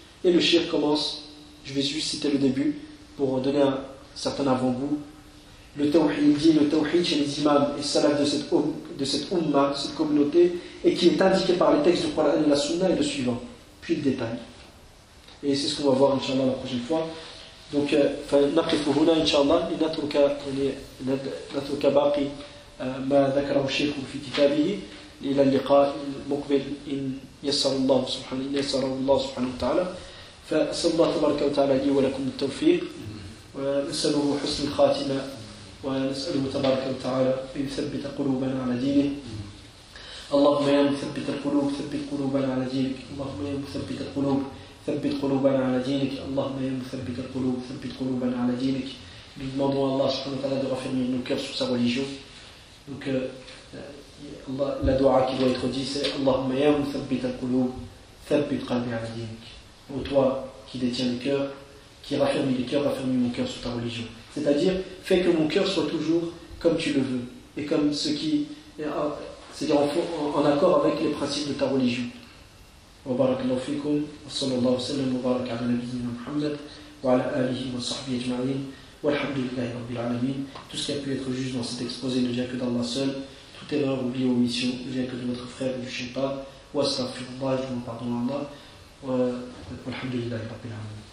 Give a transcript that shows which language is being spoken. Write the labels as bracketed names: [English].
[French] Et le shirk commence, je vais juste citer le début, pour donner un certain avant-goût. Le tawhid, dit le tawhid chez les imams et salafs de cette umma, cette communauté, et qui est indiqué par les textes du Qur'an et la sunna et le suivant. Puis le détail. Et c'est ce qu'on va voir, Inch'Allah, la prochaine fois. [Arabic] Donc, نقف هنا إن شاء الله لنترك لنترك باقي ما ذكره الشيخ في كتابه إلى اللقاء المقبل إن يسر الله سبحانه وتعالى فأسأل الله تبارك وتعالى لي ولكم التوفيق ونسأله حسن الخاتمة ونسأله تبارك وتعالى أن يثبت قلوبنا على دينه اللهم يا مثبت القلوب ثبت قلوبنا على دينك اللهم يا مثبت القلوب ثبت قلوبنا على دينك اللهم يا مثبت القلوب ثبت قلوبنا على دينك بمدعو الله سبحانه وتعالى [French] de raffermir nos cœurs sur sa religion. Donc Allah, la dua qui doit être dite c'est [Arabic] اللهم يا مثبت القلوب ثبت قلبي على دينك. [French] Ô toi qui détiens le cœur, qui raffermis les cœurs, raffermis mon cœur sur ta religion. C'est-à-dire fais que mon cœur soit toujours comme tu le veux et comme ce qui c'est-à-dire en accord avec les principes de ta religion. [Arabic] وبارك الله فيكم وصلى الله وسلم وبارك على نبينا محمد وعلى آله وصحبه أجمعين والحمد لله رب العالمين. [French] Tout ce qui a pu être juste dans cet exposé ne vient que d'Allah seul. Toute erreur, oubli ou omission ne vient que de notre frère, du shaitan. [Arabic] واستغفر الله [French] je vous pardonne Allah [Arabic] والحمد لله رب العالمين.